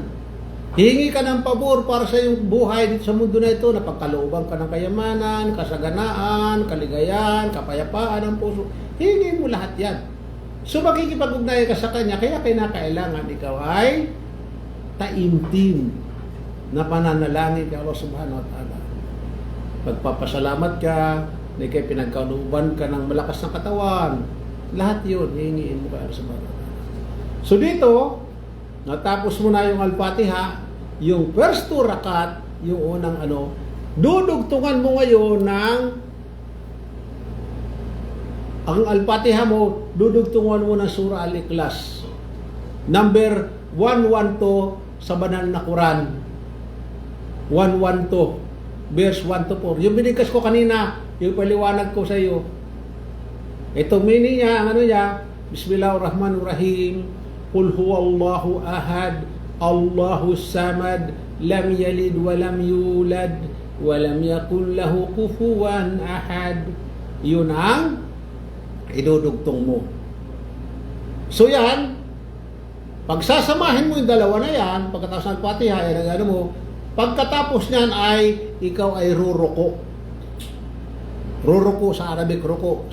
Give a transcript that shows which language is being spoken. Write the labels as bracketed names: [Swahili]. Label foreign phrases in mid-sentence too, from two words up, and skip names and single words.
[Filipino] Hihingi ka ng pabor para sa iyong buhay dito sa mundo na ito, na pagkalooban ka ng kayamanan, kasaganaan, kaligayahan, kapayapaan ng puso. Hihingi mo lahat yan. So makikipag-ugnayan ka sa Kanya, kaya kailangan ikaw ay taimtim na pananalangin kay Allah [Arabic] سبحانه وتعالى. [Filipino] Pagpapasalamat ka, na ikay pinagkalooban ka ng malakas na katawan, lahat yun, hihingiin mo kay Allah [Arabic] سبحانه وتعالى. [Filipino] So dito, natapos mo na yung Al-Fatiha, yung first 2 rakat, yung unang dudugtungan mo ngayon ng ang Al-Fatiha mo, dudugtungan mo ng Surah Al-Ikhlas. Number 112 sa banal na Quran. 112, [English] verse 1 to 4. [Filipino] Yung binigkas ko kanina, yung paliwanag ko sa iyo. Ito meaning niya, ang [Arabic] بسم الله الرحمن الرحيم. قل هو الله أحد الله الصمد لم يلد ولم يولد ولم يكن له كفوا أحد. [Filipino] Yun ang idudugtong mo. So yan, pagsasamahin mo yung dalawa na yan, pagkatapos ng Fatiha, mo, pagkatapos niyan ay ikaw ay ruruko. Ruruko sa Arabic, ruko.